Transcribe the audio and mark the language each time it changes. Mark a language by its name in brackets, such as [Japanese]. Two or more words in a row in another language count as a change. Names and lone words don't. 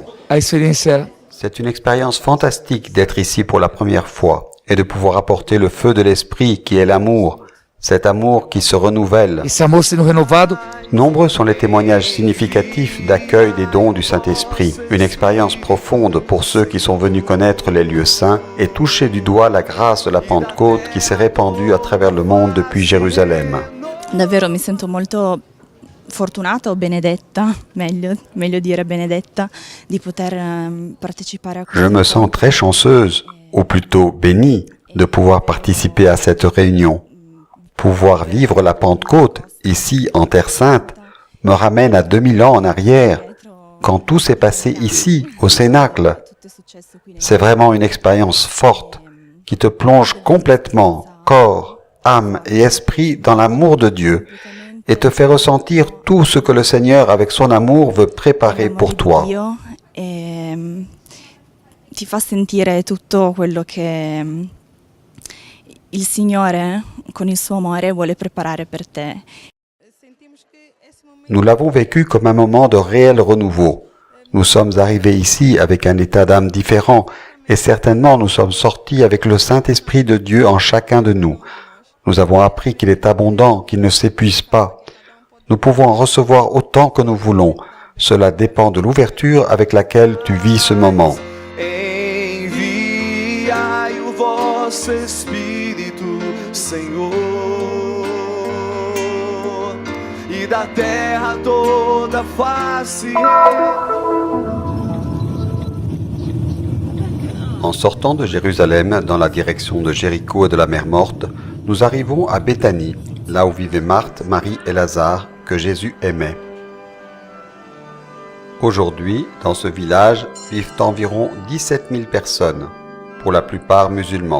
[French] C'est une expérience fantastique d'être ici pour la première fois et de pouvoir apporter le feu de l'esprit qui est l'amour, cet amour qui se renouvelle. Nombreux sont les témoignages significatifs d'accueil des dons du Saint-Esprit, une expérience profonde pour ceux qui sont venus connaître les lieux saints et toucher du doigt la grâce de la Pentecôte qui s'est répandue à travers le monde depuis Jérusalem. [Italian] Davvero mi sento molto fortunata o benedetta, meglio dire benedetta, di poter partecipare a [French] Je me sens très chanceuse, ou plutôt bénie, de pouvoir participer à cette réunion. Pouvoir vivre la Pentecôte, ici en Terre Sainte, me ramène à 2000 ans en arrière, quand tout s'est passé ici, au Cénacle. C'est vraiment une expérience forte, qui te plonge complètement, corps, âme et esprit, dans l'amour de Dieu, et te fait ressentir tout ce que le Seigneur, avec son amour, veut préparer pour toi. [Italian] Ti fa sentire tutto quello che il Signore, con il suo amore, vuole preparare per te. [French] Nous l'avons vécu comme un moment de réel renouveau. Nous sommes arrivés ici avec un état d'âme différent, et certainement nous sommes sortis avec le Saint-Esprit de Dieu en chacun de nous. Nous avons appris qu'il est abondant, qu'il ne s'épuise pas. Nous pouvons en recevoir autant que nous voulons. Cela dépend de l'ouverture avec laquelle tu vis ce moment. [Portuguese] Enviai o vosso Espírito, Senhor, e da terra toda face. [French] En sortant de Jérusalem dans la direction de Jéricho et de la mer Morte, nous arrivons à Béthanie, là où vivaient Marthe, Marie et Lazare, que Jésus aimait. Aujourd'hui, dans ce village, vivent environ 17 000 personnes, pour la plupart musulmans.